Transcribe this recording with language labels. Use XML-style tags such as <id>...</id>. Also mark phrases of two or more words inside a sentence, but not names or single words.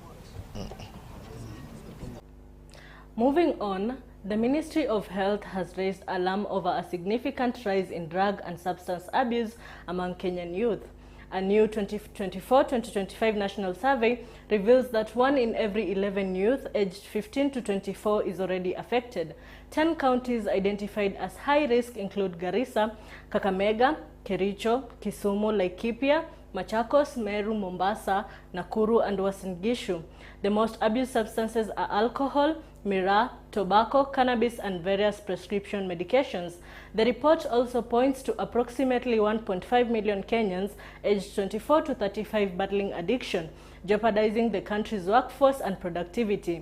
<en>Moving on, the Ministry of Health has raised alarm over a significant rise in drug and substance abuse among Kenyan youth. A new 2024-2025 national survey reveals that 1 in every 11 youth aged 15 to 24 is already affected. 10 counties identified as high risk include Garissa, Kakamega, Kericho, Kisumu, Laikipia, Machakos, Meru, Mombasa, Nakuru, and Uasin Gishu. The most abused substances are alcohol, miraa, tobacco, cannabis, and various prescription medications. The report also points to approximately 1.5 million Kenyans aged 24 to 35 battling addiction, jeopardizing the country's workforce and productivity.</en>